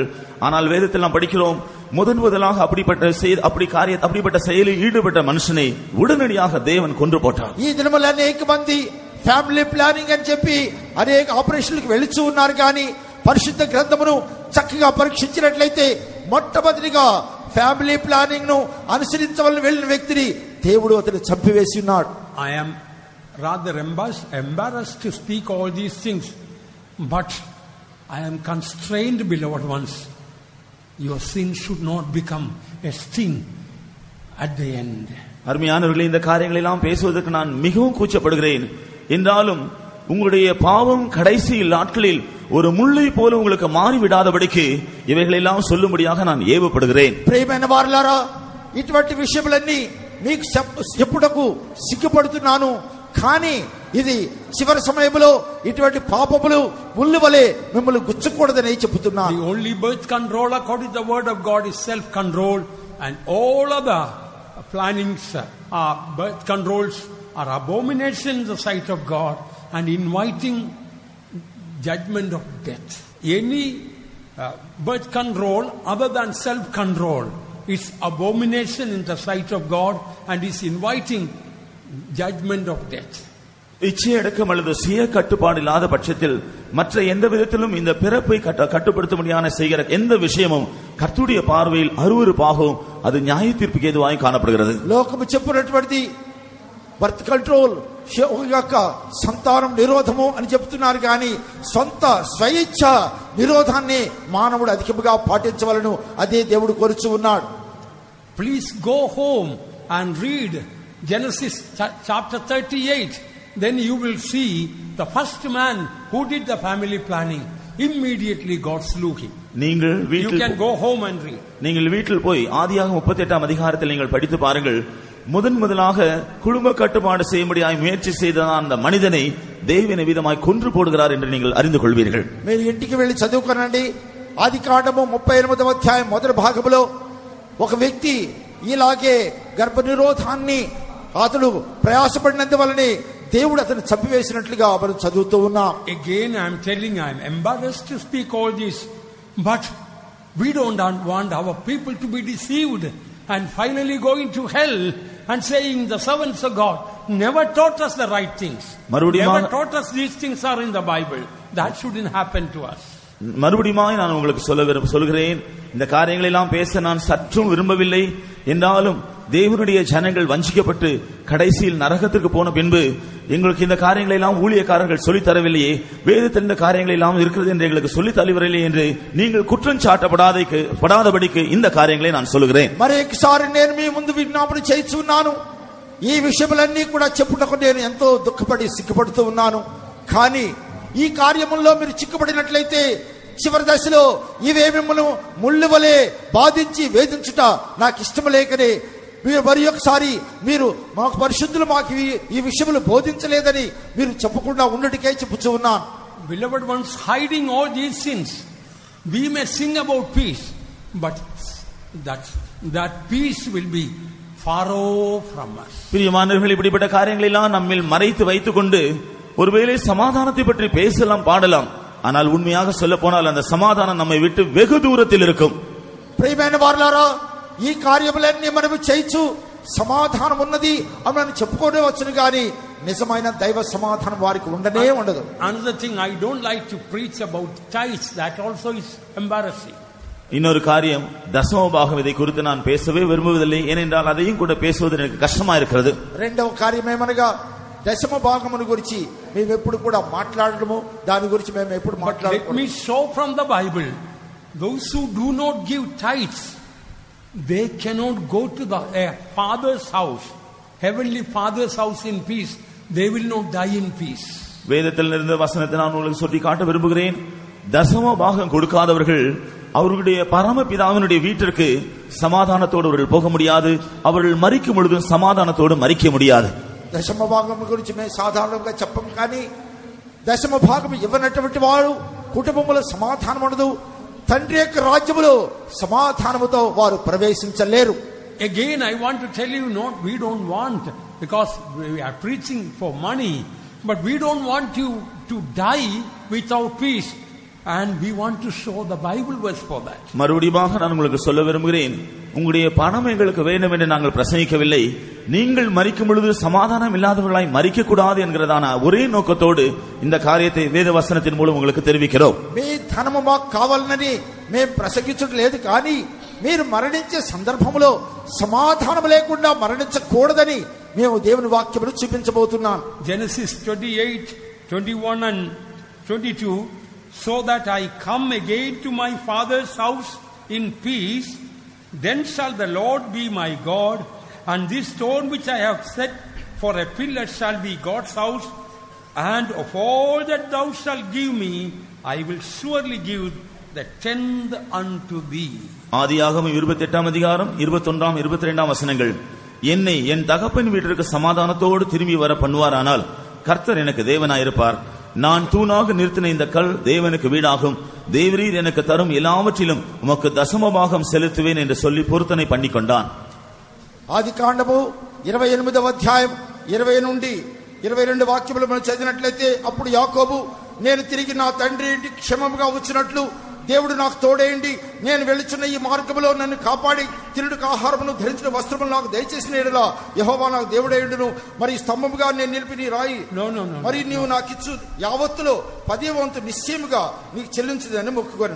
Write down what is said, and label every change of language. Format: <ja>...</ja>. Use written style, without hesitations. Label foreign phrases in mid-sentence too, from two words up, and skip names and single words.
<ta>ஆனால் வேதத்தில் நாம் படிக்கிறோம், முதலாக அப்படிப்பட்ட செயலில் ஈடுபட்ட மனுஷனை உடனடியாக தேவன் கொன்று போட்டார்.</ta> <te>ఈ దినముల అనేక మంది</te> <en>family planning</en> <te>అని చెప్పి అనేక ఆపరేషన్లకు వెళుతూ ఉన్నారు. కానీ పరిశుద్ధ గ్రంథమును చక్కగా పరీక్షించినట్లయితే మొట్టమొదటిగా</te> <en>family planning</en> <te>ను అనుసరించవలసిన వెళ్ళిన వ్యక్తిని దేవుడు అతను చంపివేసి ఉన్నాడు.</te> <en>I am rather embarrassed to speak all these things, but I am constrained, beloved ones. Your sin should not become a sting at the end.</en> <ta>அருமையானவர்களே, இந்த காரியங்களை எல்லாம் பேசுவதற்கு நான் மிகவும் கூச்சப்படுகிறேன். என்றாலும் உங்களுடைய பாவம் கடைசியில் நாட்களில் ஒரு முள்ளை போல உங்களுக்கு மாறிவிடாதபடிக்கு இவைகளெல்லாம் சொல்லும்படியாக நான் ஏவப்படுகிறேன்.</ta> <te>ప్రియమైన వారలారా, ఇటువంటి విషయములన్నీ మీకు చెప్పుటకు సిగ్గుపడుతున్నాను. కానీ ఇది చివరి సమయంలో ఇటువంటి పాపములు ముళ్ళు వలె మిమ్మల్ని గుచ్చకూడదని చెబుతున్నాను.</te> <en>The only birth control according to the word of God is self control, and all other plannings birth controls are abomination in the sight of God and inviting judgment of death. Any birth control other than self control is abomination in the sight of God and is inviting judgment of death.</en> <ta>இச்சையடக்கம் அல்லது சுய கட்டுப்பாடு இல்லாத பட்சத்தில் மற்ற எந்த விதத்திலும் இந்த பிறப்பை கட்டுப்படுத்த முடியாத செய்கிற எந்த விஷயமும் கர்த்தருடைய பார்வையில் அருவருப்பாகவும் அது நியாய தீர்ப்புக்கு ஏதுவாய் காணப்படுகிறது.</ta> <te>లోకము చెప్పినటువంటి</te> <en>birth control</en> <te>యొక్క సంతానం నిరోధము అని చెప్తున్నారు, కానీ సొంత స్వయిచ్ఛ నిరోధాన్ని మానవుడు అధికంగా పాటించవలను. అదే దేవుడు కోరుచు ఉన్నాడు.</te> <en>Please go home and read Genesis chapter 38. Then you will see the first man who did the family planning. Immediately God slew him. You can go home and read.</en> <ta>நீங்கள் வீட்டில் போய் ஆதியாகமம் 38ஆம் அதிகாரத்தில் நீங்கள் படித்து பாருங்கள். முதலாக குடும்ப கட்டுப்பாடு செய்யும்படியாய் முயற்சி செய்த அந்த மனிதனை தேவன் விதமாய் கொன்று போடுகிறார் என்று நீங்கள் அறிந்து கொள்வீர்கள்.</ta> <te>మీరు ఇంటికి వెళ్ళి చదువుకోనండి. ఆదికాండము 38వ అధ్యాయం మొదటి భాగంలో ఒక వ్యక్తి ఇలాగే గర్భ నిరోధాన్ని అతడు ప్రయాసపడినందువల్లనే దేవుడు అతను చంపివేసినట్లుగా మనం చదువుతూ ఉన్నాం.</te> <en>Again I am telling, I am embarrassed to speak all this, but we don't want our people to be deceived and finally going to hell and saying the servants of God never taught us the right things. Never taught us these things are in the Bible. That shouldn't happen to us.</en> <ta>மறுபடியும் நான் உங்களுக்கு சொல்கிறேன், இந்த காரியங்களை எல்லாம் பேச நான் சற்றும் விரும்பவில்லை. என்றாலும் தேவனுடைய ஜனங்கள் வஞ்சிக்கப்பட்டு கடைசியில் நரகத்திற்கு போன பின்பு எங்களுக்கு இந்த காரியங்களை எல்லாம் ஊழியக்காரர்கள் சொல்லி தரவில்லையே, வேதத்தில் இந்த காரியங்கள் எல்லாம் இருக்கிறது என்று எங்களுக்கு சொல்லி தரவில்லை என்று நீங்கள் குற்றம் சாட்டப்படாதபடிக்கு இந்த காரியங்களை நான் சொல்கிறேன்.</ta> <te>మరొకసారి నేను మీ ముందు విజ్ఞాపన చేస్తున్నాను. ఈ విషయాలన్నీ కూడా చెప్పుటకు నేను ఎంతో దుఃఖపడి సిగ్గుపడుతూ ఉన్నాను. కానీ ఈ కార్యముల్లో మీరు చిక్కుపడినట్లయితే చివరి దశలో ఇవే మిమ్మల్ని ముళ్ళు వలె బాధించి వేధించుట నాకు ఇష్టం లేకనే మీరు మరి ఒకసారి మీరు మాకు పరిశుద్ధులు మాకు ఈ విషయములు బోధించలేదని మీరు చెప్పకుండా ఉండటికే చెప్పుచూ ఉన్నాను.</te> <en>Beloved ones, hiding all these sins, we may sing about peace, but that peace will be far off from us.</en> <ta>பிரியமானவர்களே, இப்படிப்பட்ட காரியங்களை எல்லாம் நம்மில் மறைத்து வைத்துக் கொண்டு ஒருவேளை சமாதானத்தை பற்றி பேசலாம், பாடலாம். ஆனால் உண்மையாக சொல்ல போனால் அந்த சமாதானம் நம்மை விட்டு வெகு தூரத்தில் இருக்கும்.</ta> <te>ప్రియమైన వారలారా, ఈ కార్యములన్నీ మనం చేయొచ్చు, సమాధానం ఉన్నది అని చెప్పుకోనే వచ్చును, కానీ నిజమైన దైవ సమాధానం వారికి ఉండనే ఉండదు.</te> <en>Another thing, I don't like to preach about tithes. That also is embarrassing.</en> <ta>இன்னொரு காரியம், தசம பாகம் இதை குறித்து நான் பேசவே விரும்புவதில்லை. ஏனென்றால் அதையும் கூட பேசுவது எனக்கு கஷ்டமா இருக்கிறது.</ta> <te>రెండవ కార్యం ఏమనగా దశమ భాగమును గురించి మేము ఎప్పుడు కూడా మాట్లాడము, దాని గురించి మేము ఎప్పుడు మాట్లాడము.</te> <en>Let me show from the Bible, those who do not give tithes, they cannot go to the father's house, heavenly father's house in peace. They will not die in peace.</en> <ta>வேதத்தில் இருந்த வசனத்தை நான் உங்களுக்கு சொல்லி காட்ட விரும்புகிறேன். தசம பாகம் கொடுக்காதவர்கள் அவர்களுடைய பரமபிதாவினுடைய வீட்டிற்கு சமாதானத்தோடு அவர்கள் போக முடியாது. அவர்கள் மரிக்கும் பொழுது சமாதானத்தோடு மரிக்க முடியாது.</ta> <te>దశమ భాగం గురించి మేము సాధారణంగా చెప్పం, కానీ దశమ భాగం ఇవ్వనటువంటి వారు కుటుంబంలో సమాధానం ఉండదు. తండ్రి యొక్క రాజ్యములో సమాధానముతో వారు ప్రవేశించలేరు.</te> <en>Again I want to tell you, we don't want, because we are preaching for money, but we don't want you to die without peace, and we want to show the Bible verse for that.</en> <ta>மறுபடியும் நான் உங்களுக்கு சொல்ல விரும்புகிறேன், உங்களுடைய பணம் எங்களுக்கு வேண்டும் என்று நாங்கள் பிரசங்கிக்கவில்லை. நீங்கள் மரிக்கும் பொழுது சமாதானம் இல்லாதவர்களாய் மரிக்க கூடாது என்கிறதான ஒரே நோக்கத்தோடு இந்த காரியத்தை வேத வசனத்தின் மூலம் உங்களுக்கு தெரிவிக்கிறோம்.</ta> <te>మీ ధనము మాకు కావాలని మేము ప్రసంగించడం లేదు, కానీ మీరు మరణించే సందర్భంలో సమాధానం లేకుండా మరణించకూడదని మేము దేవుని వాక్యమును చూపించబోతున్నాను.</te> <en>Genesis 28:21 and 22, so that I come again to my father's house in peace, then shall the Lord be my God, and this stone which I have set for a pillar shall be God's house, and of all that thou shalt give me, I will surely give the tenth unto thee.</en> <ta>ஆதியாகமம் 28ஆம் அதிகாரம் 21ஆம் 22ஆம் வசனங்கள். என்னை என் தகப்பன் வீட்டிற்கு சமாதானத்தோடு திரும்பி வர பண்ணுவாரானால் கர்த்தர் எனக்கு தேவனாயிருப்பார். நான் தூணாக நிறுத்தின இந்த கல் தேவனுக்கு வீடாகும். தேவரீர் எனக்கு தரும் எல்லாவற்றிலும் உமக்கு தசமபாகம் செலுத்துவேன் என்று சொல்லி பொருத்தனை பண்ணி கொண்டான்.</ta> <te>ఆది కాండము 28వ అధ్యాయం 20 నుండి 22 వాక్యములు మనం చదివినట్లయితే, అప్పుడు యాకోబు, నేను తిరిగి నా తండ్రి ఇంటికి క్షేమముగా వచ్చినట్లు దేవుడు నాకు తోడేయండి, నేను వెళుచున్న ఈ మార్గములో నన్ను కాపాడి తినుటకు ఆహారమును ధరించిన వస్త్రములు నాకు దయచేసిన యెడల యెహోవా నాకు దేవుడేయుడును, మరి స్తంభముగా నేను నిలిపి నీ రాయి మరి నీవు నాకు ఇచ్చు యావత్తులో 10వ వంతు నిశ్చయముగా నీకు చెల్లించుదని మొక్కుకొనెను.</te>